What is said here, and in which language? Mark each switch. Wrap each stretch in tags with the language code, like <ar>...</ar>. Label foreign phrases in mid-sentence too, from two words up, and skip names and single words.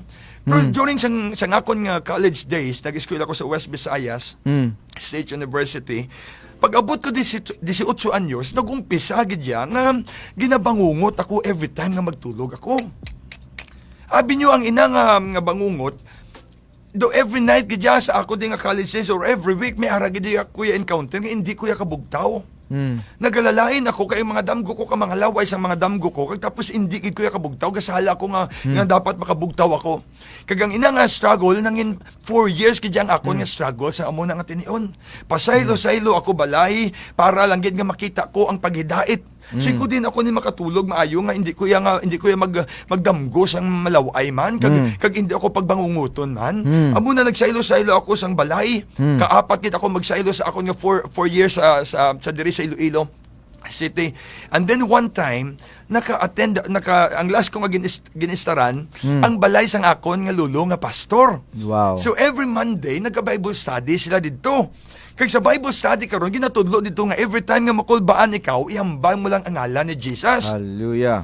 <hil>Pero during sang akon nga</hil> <en>college days,</en> <hil>nag-school ako sa West Visayas State University. Pag-abot ko 18 anyos, nag-umpisa gid yan nga ginabangungot ako</hil> <en>every time</en> <hil>nga magtulog ako. Abi nyo, ang ina nga bangungot, do</hil> <en>every night</en> <hil>gid yan sa ako din nga</hil> <en>college days</en> <hil>or</hil> <en>every week</en> <hil>may ara gid ako ya encounter nga hindi ko ya kabugtaw. Nagalalain ako kay mga damgo ko, ka mga laway sang mga damgo ko, kag tapos hindi gid ko ya kabugtaw, gasala ko nga dapat makabugtaw ako. Kag ang ina nga struggle nangin 4 years gid yang ako nga struggle sa amo na nga tinion. Pasaylo-saylo ako balay para lang gid nga makita ko ang paghidait. Siko din ako ni makatulog maayo nga hindi ko ya magdamgo sang malaway man kag hindi ako pagbangunguton man. Amo na nagsaylo-saylo ako sang balay. Kaapat gid ako magsaylo sa ako nga 4 years sa diri sa Iloilo City.</hil> <en>And then one time</en> <hil>ang last ko nga ginistaran ang balay sang akon nga lulo nga pastor. Wow. So</hil> <en>every Monday</en> <hil>nagka-</hil> <en>Bible study</en> <hil>sila didto. Kaya sa</hil> <en>Bible study</en> <hil>karon ginatudlo dito nga</hil> <en>every time</en> <hil>nga makulbaan ikaw, ihambang mo lang ang ngalan ni Jesus.</hil>